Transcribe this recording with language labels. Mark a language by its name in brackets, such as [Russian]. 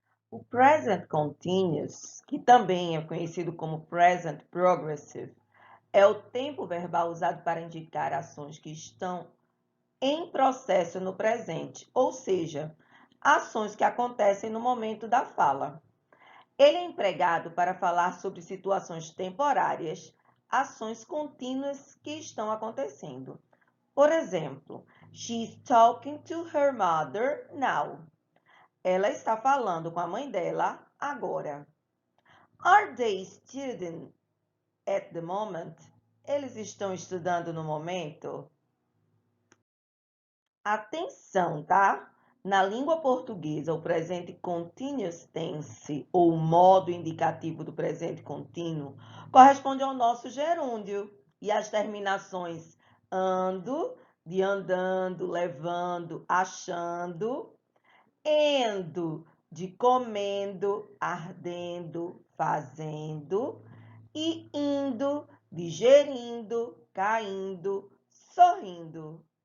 [Portuguese] O present continuous, que também é conhecido como present progressive, é o tempo verbal usado para indicar ações que estão em processo no presente, ou seja, ações que acontecem no momento da fala. Ele é empregado para falar sobre situações temporárias, ações contínuas que estão acontecendo. Por exemplo, [English] she's talking to her mother now. [Portuguese] Ela está falando com a mãe dela agora. [English] Are they studying at the moment? [Portuguese] Eles estão estudando no momento? Atenção, tá? Na língua portuguesa, o presente continuous tense, ou modo indicativo do presente contínuo, corresponde ao nosso gerúndio e as terminações ando, de andando, levando, achando, endo, de comendo, ardendo, fazendo, e indo, digerindo, caindo, sorrindo.